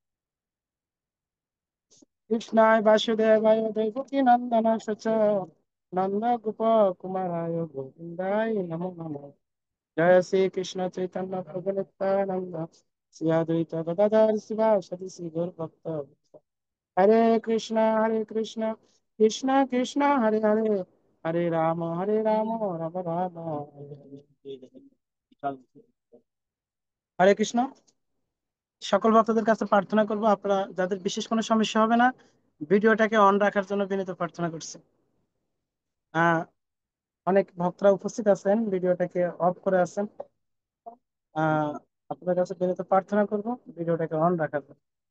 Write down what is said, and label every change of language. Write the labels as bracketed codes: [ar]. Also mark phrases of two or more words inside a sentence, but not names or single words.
[sa] कृष्णाय वासुदेवाय देवकी नंदन च नंद गोप कुमाराय गोविंदाय नमो नमः जय श्री कृष्ण चैतन्य प्रभु नित्यानंद श्री अद्वैत गदाधर शिवासदि श्री गौर भक्त हरे कृष्णा कृष्णा कृष्णा हरे हरे हरे राम राम राम हरे কৃষ্ণ। [bn] সকল ভক্তদের কাছে প্রার্থনা করব আপনারা যাদের বিশেষ কোনো সমস্যা হবে না, ভিডিওটাকে অন রাখার জন্য বিনীত প্রার্থনা করছি। আহ অনেক ভক্তরা উপস্থিত আছেন, ভিডিওটাকে অফ করে আছেন। আহ আপনাদের কাছে বিনীত প্রার্থনা করব ভিডিওটাকে অন রাখার জন্য।